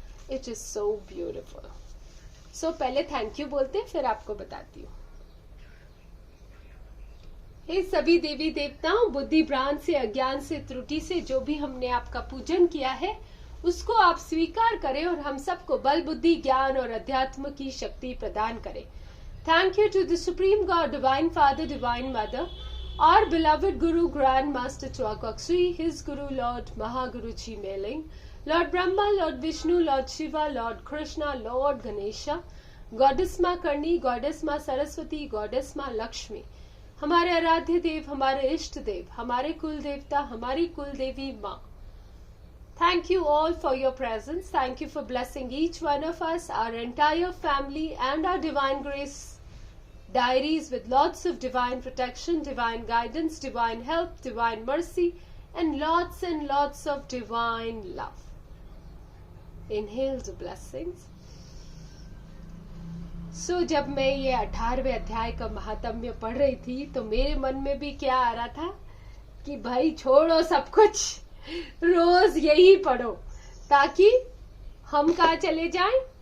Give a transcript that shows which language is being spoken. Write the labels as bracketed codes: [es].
[en] It is so beautiful. [hi] सो पहले thank you बोलते, फिर आपको बताती हूँ। हे सभी देवी देवताओं, बुद्धि भ्रांत से, अज्ञान से, त्रुटि से जो भी हमने आपका पूजन किया है, उसको आप स्वीकार करें और हम सबको बल, बुद्धि, ज्ञान और अध्यात्म की शक्ति प्रदान करें। [en] Thank you to the Supreme God, Divine Father, Divine Mother, our beloved Guru, Grand Master Chwakwaksri, his Guru, Lord Mahaguru Ji Meling, Lord Brahma, Lord Vishnu, Lord Shiva, Lord Krishna, Lord Ganesha, Goddess Ma Karni, Goddess Ma Saraswati, Goddess Ma Lakshmi, [hi] हमारे आराध्य देव, हमारे इष्ट देव, हमारे कुल देवता, हमारी कुल देवी माँ। [en] Thank you all for your presence. Thank you for blessing each one of us, our entire family and our Divine Grace diaries with lots of divine protection, divine guidance, divine help, divine mercy, and lots of divine love. Inhale the blessings. [hi] So, जब मैं ये 18वें अध्याय का महात्म्य पढ़ रही थी, तो मेरे मन में भी क्या आ रहा था कि भाई छोड़ो सब कुछ, रोज यही पढ़ो ताकि हम कहाँ चले जाएं।